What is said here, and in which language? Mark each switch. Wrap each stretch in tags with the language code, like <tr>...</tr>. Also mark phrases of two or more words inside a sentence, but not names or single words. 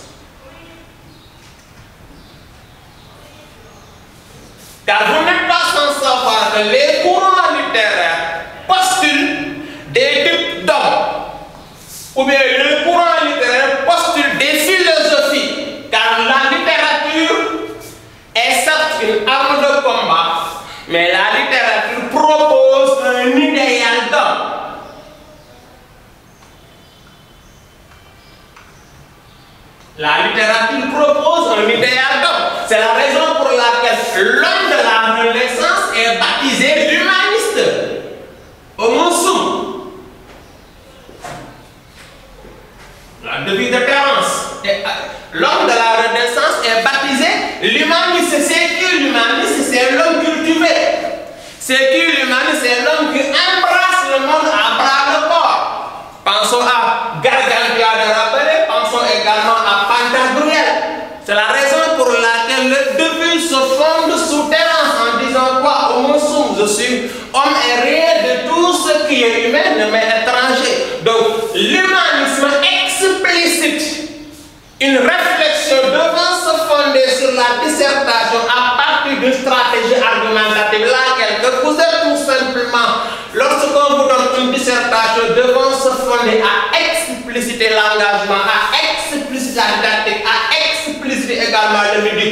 <fr>Car vous n'êtes pas sans savoir que les courants littéraires postulent des types d'hommes, ou bien les courants littéraires postulent des philosophies, car la littérature est certes une arme de combat, mais la littérature propose un idéal d'homme. La littérature propose un idéal d'homme. C'est la raison pour laquelle l'homme de la Renaissance est baptisé l'humaniste.</fr> <la>Homo sum.</la> <fr>La devise de Terence. L'homme de la Renaissance est baptisé l'humaniste. C'est qui l'humaniste? C'est l'homme cultivé. C'est qui l'humaniste? C'est l'homme qui embrasse le monde à bras le corps. Pensons à Gargantua de Rabelais, pensons également à Pantagruel. C'est la raison pour laquelle le début se fonde sous Terence en disant quoi?</fr> <la>Homo sum,</la> <fr>je suis homme et rien de tout ce qui est humain ne m'est étranger. Donc l'humanisme explicite une réflexion devant se fonder sur la dissertation à partir d'une stratégie argumentative, laquelle que vous êtes tout simplement, lorsqu'on vous donne une dissertation, devant se fonder à expliciter l'engagement, à expliciter la didactique, à expliciter également le ludique.</fr>